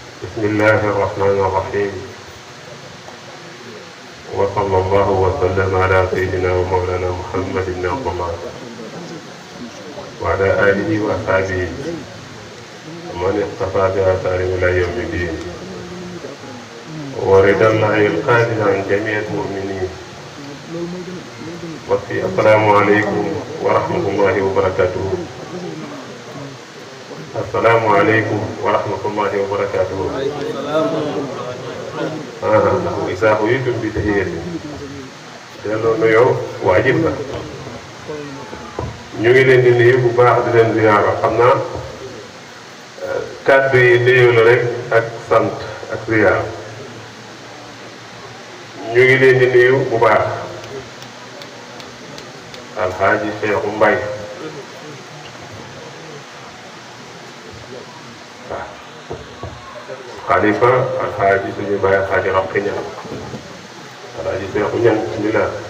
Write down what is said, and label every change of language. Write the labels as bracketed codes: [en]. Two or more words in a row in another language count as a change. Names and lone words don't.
[ar] بسم الله الرحمن الرحيم وصلى الله وسلم على سيدنا ومولانا محمد بن عبد الله وعلى آله وأصحابه ومن اقتفى بآثارهم إلى يوم الدين ورضا الله القادر عن جميع المؤمنين. السلام عليكم ورحمة الله وبركاته. السلام عليكم ورحمة الله وبركاته. إذا حييتم بتحية [wo] delloo nuyoo waajib la ñu ngi leen di nuyu bu baax di leen ziyaara. xam naa kàddu yi nuyoo la rek ak sant ak ziyaara. ñu ngi leen di nuyu bu baax alxaaji Seexu Mbay waaw xalifa alxaaji suñu baay alxaaji Roqi Ñaŋ alxaaji Seexu Ñaŋ bismillah.